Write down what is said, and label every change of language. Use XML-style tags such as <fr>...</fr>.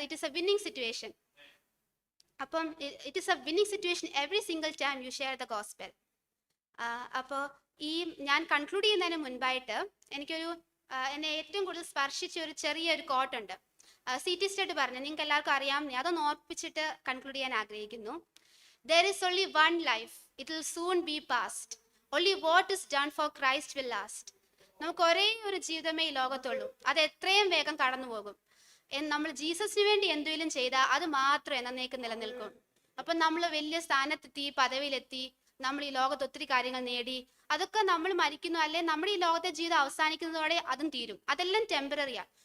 <en>It is a winning situation. അപ്പം it is a winning situation every single time you share the gospel.</en> <ml>അപ്പോൾ ഈ ഞാൻ conclude ചെയ്യുന്നതിന് മുൻപായിട്ട് എനിക്കൊരു എന്നെ ഏറ്റവും കൂടുതൽ സ്പർശിച്ച ഒരു ചെറിയൊരു കോട്ടുണ്ട്. CT സ്റ്റേറ്റ് പറഞ്ഞു, നിങ്ങൾക്ക് എല്ലാവർക്കും അറിയാം, ഞാൻ അതൊന്ന് ഓർപ്പിച്ചിട്ട് കൺക്ലൂഡ് ചെയ്യാൻ ആഗ്രഹിക്കുന്നു.</ml> <en>There is only one life, it will soon be past. Only what is done for Christ will last.</en> <ml>നമുക്ക് ഒരേ ഒരു ജീവിതമേ ഈ ലോകത്തുള്ളൂ, അത് എത്രയും വേഗം കടന്നു പോകും. നമ്മൾ ജീസസിന് വേണ്ടി എന്തെങ്കിലും ചെയ്താൽ അത് മാത്രമേ എന്നേക്കും നിലനിൽക്കും. അപ്പം നമ്മൾ വലിയ സ്ഥാനത്തെത്തി, പദവിയിലെത്തി, നമ്മൾ ഈ ലോകത്ത് ഒത്തിരി കാര്യങ്ങൾ നേടി, അതൊക്കെ നമ്മൾ മരിക്കുന്നു, അല്ലെ നമ്മുടെ ഈ ലോകത്തെ ജീവിതം അവസാനിക്കുന്നതോടെ അതും തീരും. അതെല്ലാം ടെമ്പററിയാണ്.</ml>